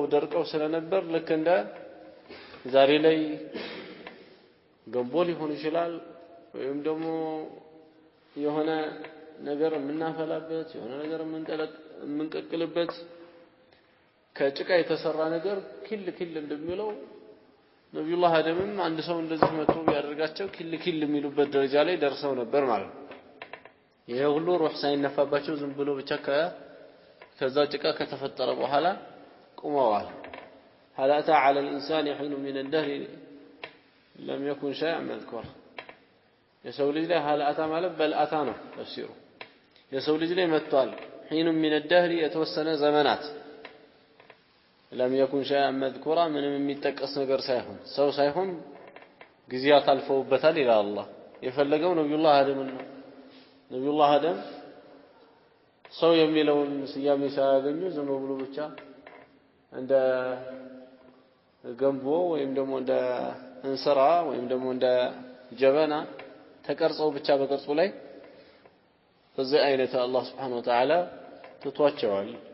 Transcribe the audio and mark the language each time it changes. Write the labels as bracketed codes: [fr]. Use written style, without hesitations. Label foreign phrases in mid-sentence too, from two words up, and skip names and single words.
[am] ደርቀው ስለነበር ልክ እንደ ዛሬ ላይ ገንቦ ሊሆን ይችላል ወይም ደግሞ የሆነ ነገር የምናፈላበት የሆነ ነገር የምንቀቅልበት ከጭቃ የተሰራ ነገር ክል እንደሚለው ነብዩላህ አደምም አንድ ሰው እንደዚህ መጥቶ ቢያደርጋቸው ክል የሚሉበት ደረጃ ላይ ደርሰው ነበር ማለት ነው ይሄ ሁሉ ሩህ ሳይነፋባቸው ዝም ብሎ ብቻ ከዛ ጭቃ ከተፈጠረ በኋላ ቆመዋል [ar] هل أتى على الإنسان حين من الدهر لم يكن شيئا مذكورا [am] የሰው ልጅ ላይ [ar] هل أتى [am] ማለት [ar] بل أتى [am] ነው ተፍሲሩ የሰው ልጅ ላይ መጥቷል [ar] حين من الدهر [am] የተወሰነ ዘመናት [ar] لم يكن شيئا مذكورا [am] ምንም የሚጠቀስ ነገር ሳይሆን ሰው ሳይሆን ጊዜያት አልፈውበታል ይላል አላህ የፈለገው ነብዩላህ አደም ነው ነብዩላህ አደም ሰው የሚለውን ስያሜ ሳያገኙ ዝም ብሎ ብቻ እንደ ገንቦ ወይም ደግሞ እንደ እንስራ ወይም ደግሞ እንደ ጀበና ተቀርጸው ብቻ በቅርጹ ላይ በዚህ አይነት አላህ [ar] سبحانه وتعالى [am] ተቷቸዋል